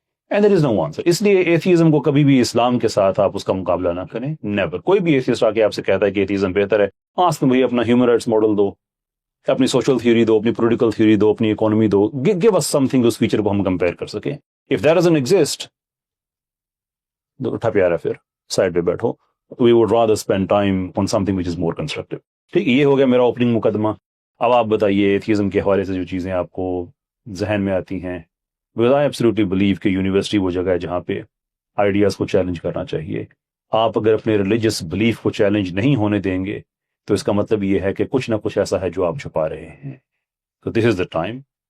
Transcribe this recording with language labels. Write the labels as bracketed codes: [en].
[en] And there is no answer. [ur] اس لیے atheism کو کبھی بھی اسلام کے ساتھ آپ اس کا مقابلہ نہ کریں. نیور. کوئی بھی ایتھیسٹ آ کے آپ سے کہتا ہے کہ ایتھیزم بہتر ہے، آسک بھائی اپنا ہیومن رائٹس ماڈل دو، اپنی سوشل تھیوری دو، اپنی پولیٹیکل تھیوری دو، اپنی اکانومی دو. [en] give us something, [ur] اس فیچر کو ہم کمپیئر کر سکیں. [en] If that doesn't exist, [ur] تو اٹھا پیارا پھر سائڈ پہ بیٹھو. [en] We would rather spend time on something which is more constructive. [ur] ٹھیک، یہ ہو گیا میرا اوپننگ مقدمہ. اب آپ بتائیے ایتھیزم کے حوالے سے جو چیزیں آپ کو ذہن میں آتی ہیں. [en] Because I absolutely believe [ur] کہ یونیورسٹی وہ جگہ ہے جہاں پہ آئیڈیاز کو چیلنج کرنا چاہیے. آپ اگر اپنے ریلیجس بلیف کو چیلنج نہیں ہونے دیں گے تو اس کا مطلب یہ ہے کہ کچھ نہ کچھ ایسا ہے جو آپ چھپا رہے ہیں. تو [en] This is the time.